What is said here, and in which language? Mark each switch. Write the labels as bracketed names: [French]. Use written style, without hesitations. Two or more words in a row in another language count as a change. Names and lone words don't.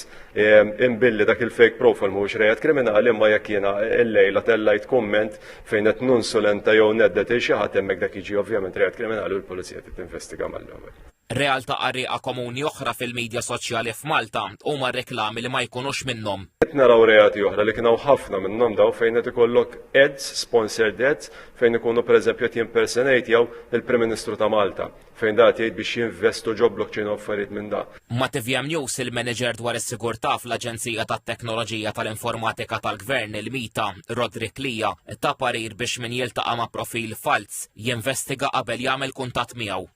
[Maltese] Imbilli dak il- [English] fake profile [Maltese] mhuwiex reat kriminali imma jekk jiena llejla tellajt kumment fejn qed nunsulenta jew neddet xi ħadd hemmhekk dak jiġi ovvjament reat kriminali u l-pulizija tinvestiga mal-ewwel. Realtà qarrieqa komuni oħra fil-medja soċjali f'Malta huma reklami li ma jkunux minnhom. Qed naraw reati oħra li kienu ħafna minnhom daw fejn qed ikollok ads, [English] sponsored ads, [Maltese] fejn ikunu pereżempju qed jimpersonate jew il-Prim Ministru ta' Malta, fejn dat jgħid biex jinvestu ġo blockchain affarijiet minn da. Ma TVM News il-manager dwar is-sigurtà fl-Aġenzija tat-Teknoloġija tal-Informatika tal-Gvern il-Mita, Rodrik Lija, ta' parir biex min jiltaqa' ma' profil falz jinvestiga qabel jagħmel kuntatt miegħu.